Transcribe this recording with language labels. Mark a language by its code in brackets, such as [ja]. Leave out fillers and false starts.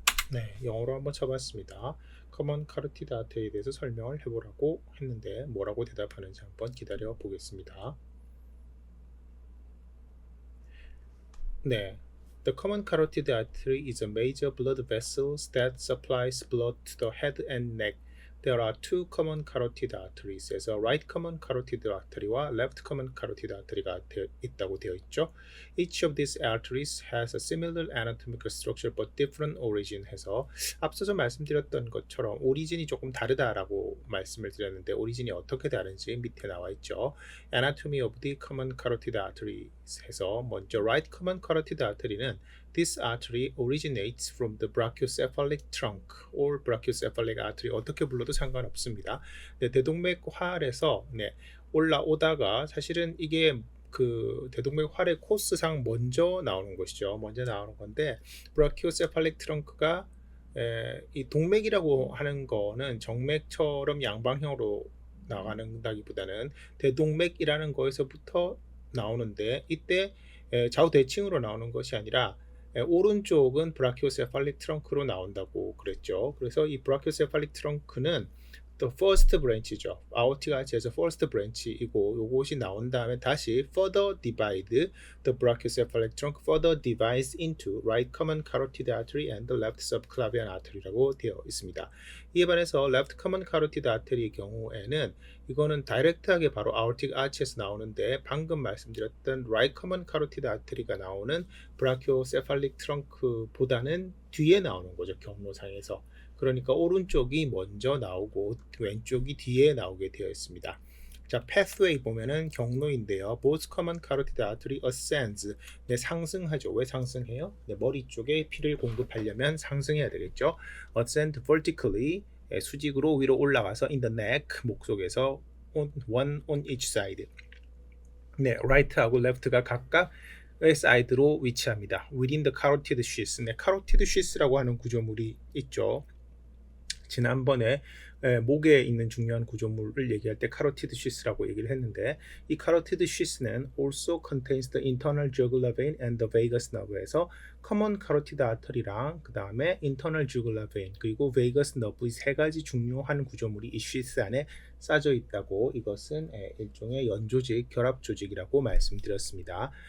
[ko] 네, 영어로 한번 쳐봤습니다. Common Carotid Artery에 대해서 설명을 해보라고 했는데 뭐라고 대답하는지 한번 기다려 보겠습니다. [en] 네, The common carotid artery is a major blood vessel that supplies blood to the head and neck. There are two common carotid arteries, 그래서 right common carotid artery와 left common carotid artery가 있다고 되어 있죠. Each of these arteries has a similar anatomical structure but different origin [ko] 해서 앞서서 말씀드렸던 것처럼 오리진이 조금 다르다라고 말씀을 드렸는데 오리진이 어떻게 다른지 밑에 나와 있죠. [en] Anatomy of the common carotid arteries 해서 먼저 right common carotid artery는 This artery originates from the brachiocephalic trunk or brachiocephalic artery [ko] 어떻게 불러도 상관없습니다. 네, 대동맥활에서 올라오다가 사실은 이게 그 대동맥활의 코스상 먼저 나오는 것이죠. 먼저 나오는 건데 brachiocephalic trunk가 이 동맥이라고 하는 거는 정맥처럼 양방향으로 나가는다기보다는 대동맥이라는 거에서부터 나오는데 이때 좌우 대칭으로 나오는 것이 아니라 오른쪽은 브라키오세팔릭 트렁크로 나온다고 그랬죠. 그래서 이 브라키오세팔릭 트렁크는 the first branch죠. [en] 아오틱 아치에서 first branch이고 [ko] 요것이 나온 다음에 다시 [en] further divide the brachiocephalic trunk further divides into right common carotid artery and the left subclavian artery라고 되어 있습니다. [ko] 이에 반해서 left common carotid artery의 경우에는 이거는 다이렉트하게 바로 aortic arch에서 나오는데 방금 말씀드렸던 right common carotid artery가 나오는 brachiocephalic trunk보다는 뒤에 나오는 거죠. 경로상에서. 그러니까 오른쪽이 먼저 나오고 왼쪽이 뒤에 나오게 되어 있습니다. 자, pathway 보면은 경로인데요. [en] Both common carotid artery ascends. [ko] 네, 상승하죠. 왜 상승해요? 네, 머리 쪽에 피를 공급하려면 상승해야 되겠죠. [en] Ascend vertically. [ko] 수직으로 위로 올라가서 [en] in the neck. [ko] 목 속에서 [en] one on each side. [ko] 네, right하고 left가 각각 사이드로 위치합니다. [en] Within the carotid sheath. 네, carotid sheath라고 [ko] 하는 구조물이 있죠. 지난번에 목에 있는 중요한 구조물을 얘기할 때 카로티드 쉬스라고 얘기를 했는데 이 카로티드 쉬스는 [en] also contains the internal jugular vein and the vagus nerve [ko] 에서 common carotid artery랑 그 다음에 internal jugular vein 그리고 vagus nerve 이 세 가지 중요한 구조물이 이 쉬스 안에 싸져 있다고 이것은 일종의 연조직, 결합조직이라고 말씀드렸습니다.